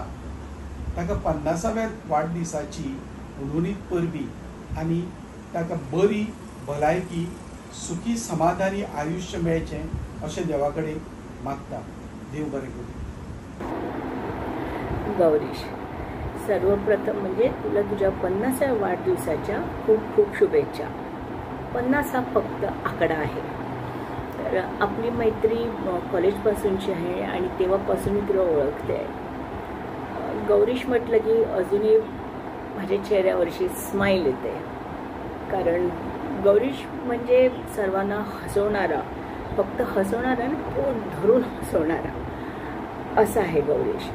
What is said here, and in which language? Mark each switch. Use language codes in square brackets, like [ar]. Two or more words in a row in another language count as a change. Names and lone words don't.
[kok] ताका 50व्या वाडदिसाची उणीत परबी आनी ताका बरी भलायकी, सुखी समाधानी आयुश्य मेळचें अशें देवा कडेन मागता. देव बरें करूं. [mr] गौरीश, सर्वप्रथम म्हणजे तुला तुझ्या 50व्या वाढदिवसाच्या खूप खूप शुभेच्छा. 50 हा फक्त आकडा आहे. तर आपली मैत्री कॉलेजपासूनची आहे आणि तेव्हापासून मी तुला ओळखते आहे. गौरीश म्हटलं की अजूनही माझ्या चेहऱ्यावरची स्माईल येते, कारण गौरीश म्हणजे सर्वांना हसवणारा, फक्त हसवणारा आणि पोट धरून हसवणारा असा आहे गौरीश.